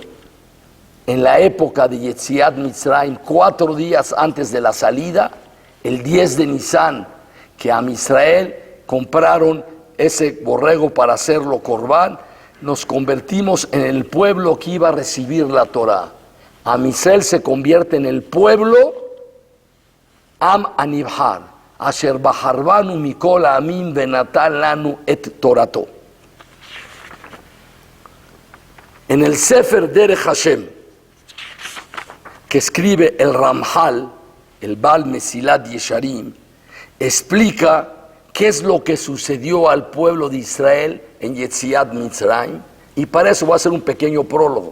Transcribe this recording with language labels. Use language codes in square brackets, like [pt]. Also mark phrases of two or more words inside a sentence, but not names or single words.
[es] En la época de [he] יציאת מצרים, [es] 4 días antes de la salida, el 10 de Nisan, que [he] עם ישראל [es] compraron ese borrego para hacerlo corbán, nos convertimos en el pueblo que iba a recibir la Torá. [he] עם ישראל [es] se convierte en el pueblo [he] עם הנבחר, אשר בחר בנו מכל עמים ונתן לנו את תורתו. [es] En el Sefer Derech Hashem, que escribe el Ramjal, el Baal Mesilat Yesharim, explica qué es lo que sucedió al pueblo de Israel en [he] יציאת מצרים, [es] y para eso voy a hacer un pequeño prólogo.